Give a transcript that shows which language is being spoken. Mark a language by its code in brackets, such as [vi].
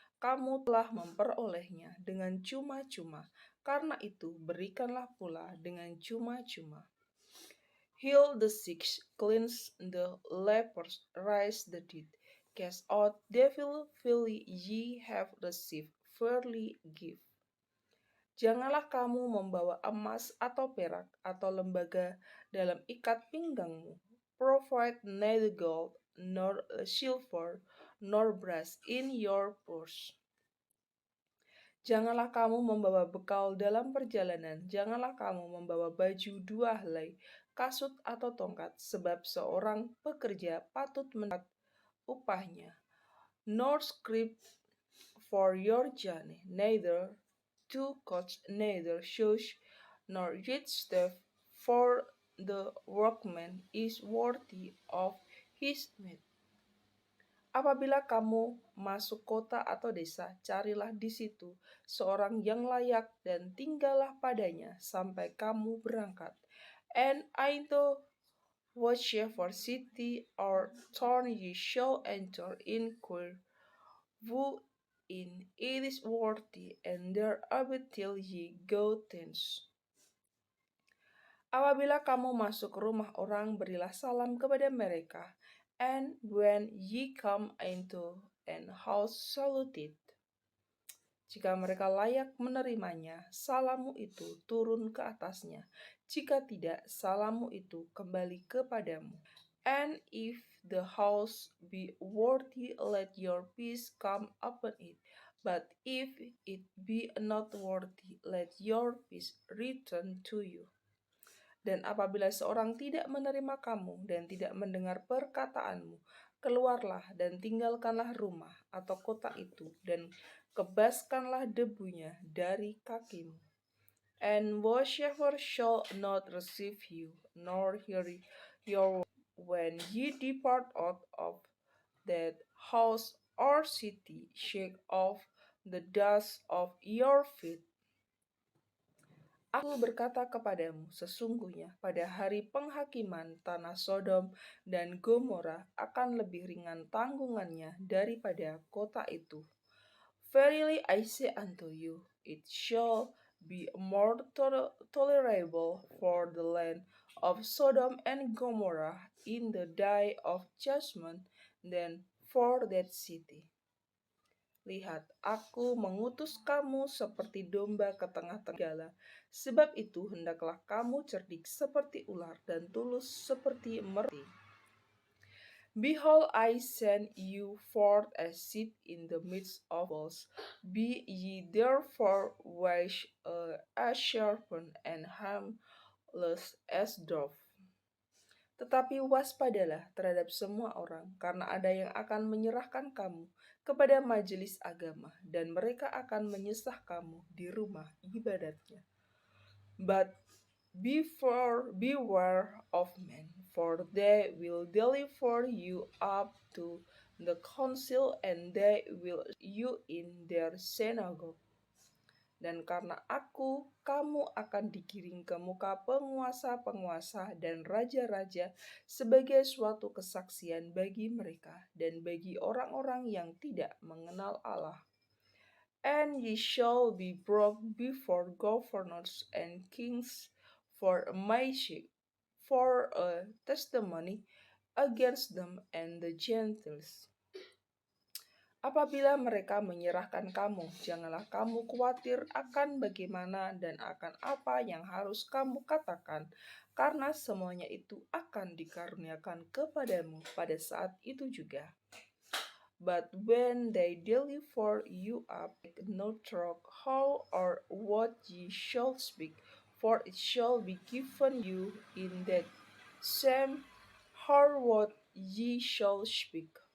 [id] Kamu telah memperolehnya dengan cuma-cuma, karena itu berikanlah pula dengan cuma-cuma. [en] Heal the sick, cleanse the lepers, raise the dead, cast out devils, freely ye have received, freely give. [id] Janganlah kamu membawa emas atau perak atau lembaga dalam ikat pinggangmu. [en] Provide neither gold nor silver nor brass in your purse. [id] Janganlah kamu membawa bekal dalam perjalanan, janganlah kamu membawa baju 2 helai, kasut atau tongkat, sebab seorang pekerja patut mendapat upahnya. [en] Nor scrip for your journey, neither 2 coats, neither shoes, nor yet staff, for the workman is worthy of his meat. [id] Apabila kamu masuk kota atau desa, carilah di situ seorang yang layak dan tinggallah padanya sampai kamu berangkat. [en] And into whatsoever city or town ye shall enter, inquire who in it is worthy, and there abide till ye go thence. [id] Apabila kamu masuk rumah orang, berilah salam kepada mereka. [en] And when ye come into an house, salute it. [id] Jika mereka layak menerimanya, salammu itu turun ke atasnya. Jika tidak, salammu itu kembali kepadamu. [en] And if the house be worthy, let your peace come upon it. But if it be not worthy, let your peace return to you. [id] Dan apabila seorang tidak menerima kamu dan tidak mendengar perkataanmu, keluarlah dan tinggalkanlah rumah atau kota itu, dan kebaskanlah debunya dari kakimu. [en] And whatsoever shall not receive you, nor hear your word, when ye depart out of that house or city, shake off the dust of your feet. [id] Aku berkata kepadamu, sesungguhnya pada hari penghakiman tanah Sodom dan Gomora akan lebih ringan tanggungannya daripada kota itu. [en] Verily I say unto you, it shall be more tolerable for the land of Sodom and Gomorrah in the day of judgment than for that city. [id] Lihat, aku mengutus kamu seperti domba ke tengah-tengah serigala. Sebab itu hendaklah kamu cerdik seperti ular dan tulus seperti merpati. [en] Behold, I send you forth as sheep in the midst of wolves. Be ye therefore wise as serpent and harmless as dove. [id] Tetapi waspadalah terhadap semua orang, karena ada yang akan menyerahkan kamu kepada majelis agama, dan mereka akan menyesah kamu di rumah ibadatnya. [en] But beware of men, for they will deliver you up to the council, and they will you in their synagogue. [id] Dan karena aku, kamu akan digiring ke muka penguasa-penguasa dan raja-raja sebagai suatu kesaksian bagi mereka dan bagi orang-orang yang tidak mengenal Allah. [en] And ye shall be brought before governors and kings for my sake, for a testimony against them and the Gentiles. [id] Apabila mereka menyerahkan kamu, janganlah kamu khawatir akan bagaimana dan akan apa yang harus kamu katakan, karena semuanya itu akan dikaruniakan kepadamu pada saat itu juga. [en] But when they deliver you up, take no thought how or what ye shall speak, for it shall be given you in that same hour what ye shall speak.